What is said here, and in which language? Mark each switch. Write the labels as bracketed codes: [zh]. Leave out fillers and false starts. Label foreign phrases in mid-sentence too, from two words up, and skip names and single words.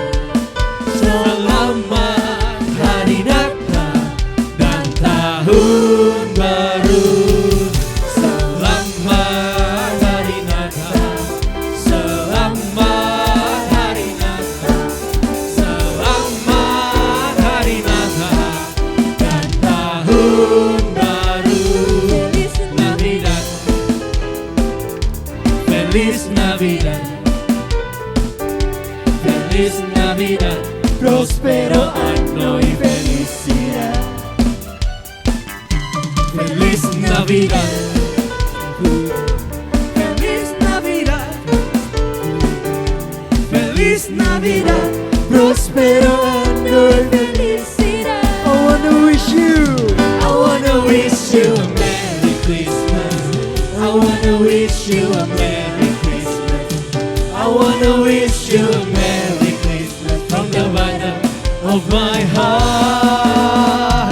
[id] Selamat hari Natal dan tahun baru. Selamat hari Natal, selamat hari Natal, selamat hari Natal dan tahun baru. [es] Navidad, Feliz Navidad, Feliz Navidad, prospero año y felicidad. Feliz Navidad, Feliz Navidad, Feliz Navidad, prospero año y felicidad. [en] I wanna wish you Christmas. I wanna wish you a Merry Christmas. I wanna wish you a Merry Christmas from the bottom of my heart.